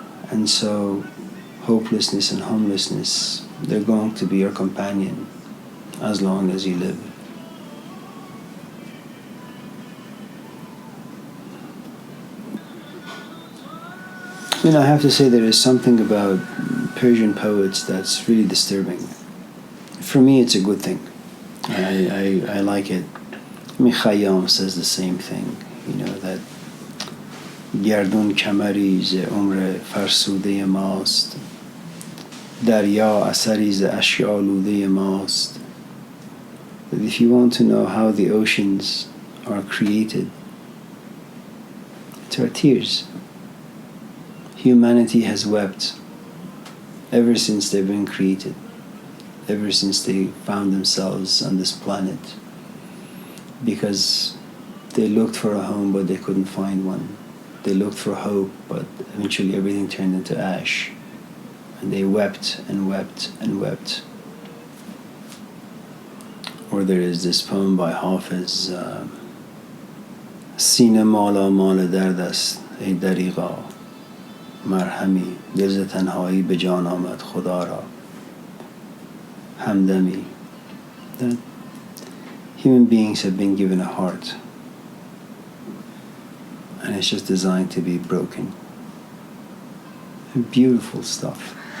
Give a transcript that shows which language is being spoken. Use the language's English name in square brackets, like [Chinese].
[English] And so hopelessness and homelessness, they're going to be your companion as long as you live. I have to say there is something about Persian poets that's really disturbing. For me, it's a good thing. I like it. Khayyam says the same thing, that [Persian] گردون کمری ز عمر فرسوده ماست دریا اثری ز اشک آلوده ماست. [English] That if you want to know how the oceans are created, it's our tears. Humanity has wept ever since they've been created, ever since they found themselves on this planet, because they looked for a home but they couldn't find one. They looked for hope, but eventually everything turned into ash. And they wept and wept and wept. Or there is this poem by Hafiz, [Persian] سینه مالا مال درد است ای دریغا مرهمی دل ز تنهایی به جان آمد خدا را همدمی. [English] That human beings have been given a heart, and it's just designed to be broken. Beautiful stuff,